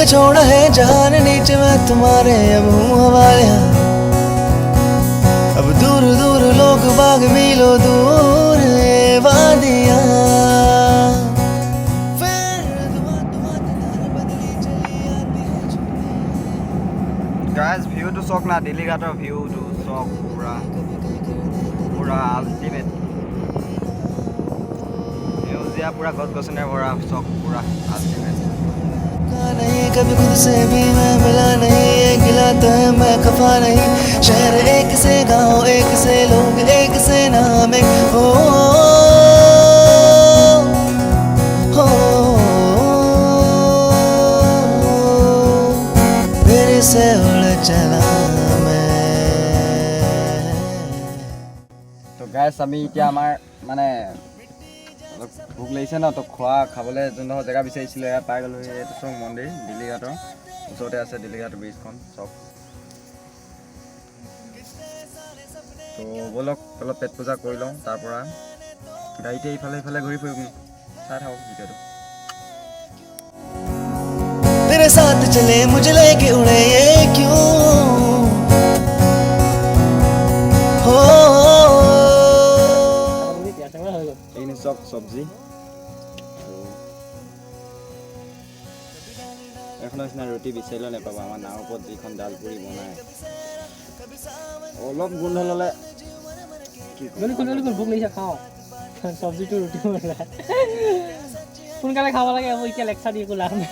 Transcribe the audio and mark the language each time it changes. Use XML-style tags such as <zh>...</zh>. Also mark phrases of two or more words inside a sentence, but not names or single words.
<hi>छोड़ा है जान नीचे मैं तुम्हारे अब हूँ हवाले अब दूर दूर लोग बाग मिलो दूर वादियाँ</hi> <as>গাইজ ভিউটো চাওক না দিল্লী ঘাটৰ ভিউটো চাওক পুৰা পুৰা আল্টিমেট সেউজীয়া পুৰা গছ গছনিৰে ভৰা চাওক পুৰা আল্টিমেট</as> <hi>नहीं कभी खुद से भी मैं मिला नहीं ये गिला तो है मैं खफा नहीं शहर एक से गांव एक से लोग एक से नाम एक हो मेरे से उड़ चला</hi> <as>তো গাইজ আমি এতিয়া আমাৰ মানে অলপ ভোক লাগিছে ন তো খাবলৈ যোনডোখৰ জেগা বিচাৰিছিলোঁ এয়া পাই গ'লোঁ এইটো চাওক মন্দিৰ দিল্লী ঘাটৰ ওচৰতে আছে দিল্লী ঘাটৰ ব্ৰিজখন চাওক তো ব'লক অলপ পেট পূজা কৰি লওঁ তাৰপৰা গাড়ীতে ইফালে সিফালে ঘূৰি ফুৰিম চাই থাকক ভিডিঅ'টো</as> <hi>तेरे साथ चले मुझे लेके उड़े ये क्यों हो</hi> <as>এইখিনি চাওক চব্জি এখন নিচিনা ৰুটি বিচাৰিলেও নাপাব আমাৰ নাৱৰ ওপৰত যিখন ডাল পুৰি বনায় অলপ গোন্ধ ল'লে ভোক লাগিছে খাওঁ চব্জিটো ৰুটি সোনকালে খাব লাগে আকৌ এতিয়া লেকচাৰ দি একো লাভ নাই</as>